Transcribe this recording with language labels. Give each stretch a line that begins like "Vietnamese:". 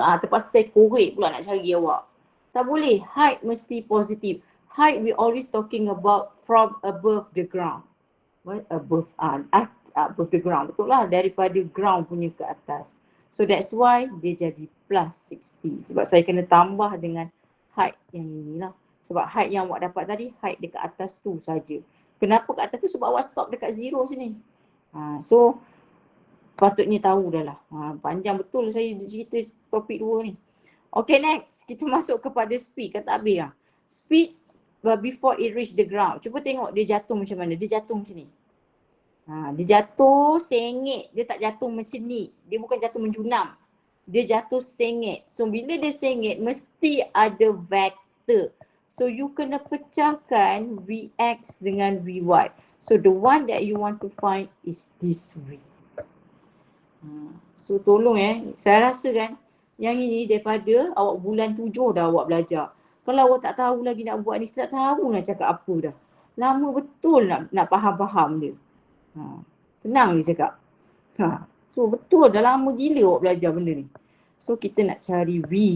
Malay: Terpaksa saya korek pula nak cari awak. Tak boleh. Height mesti positif.
English: Height we always talking about from above the ground. What? Above the ground.
Malay: Betul lah. Daripada ground punya ke atas. So that's why dia jadi plus 60. Sebab saya kena tambah dengan height yang inilah. Sebab height yang awak dapat tadi, height dekat atas tu saja. Kenapa kat atas tu? Sebab awak stop dekat zero sini. So patutnya tahu dah lah. Panjang betul saya cerita topik 2 ni. Okay, next. Kita masuk kepada speed. Kata habis lah.
English: Speed before it reach the ground.
Malay: Cuba tengok dia jatuh macam mana. Dia jatuh macam ni. Dia jatuh sengit. Dia tak jatuh macam ni. Dia bukan jatuh menjunam. Dia jatuh sengit. So bila dia sengit, mesti ada vektor. So you kena pecahkan Vx dengan Vy.
English: So the one that you want to find is this V.
Malay: So tolong saya rasa kan yang ini daripada awak bulan 7 dah awak belajar. Kalau awak tak tahu lagi nak buat ni, tak tahu nak cakap apa dah. Lama betul nak faham-faham dia. Senang dia cakap. So betul dah lama gila awak belajar benda ni. So kita nak cari V.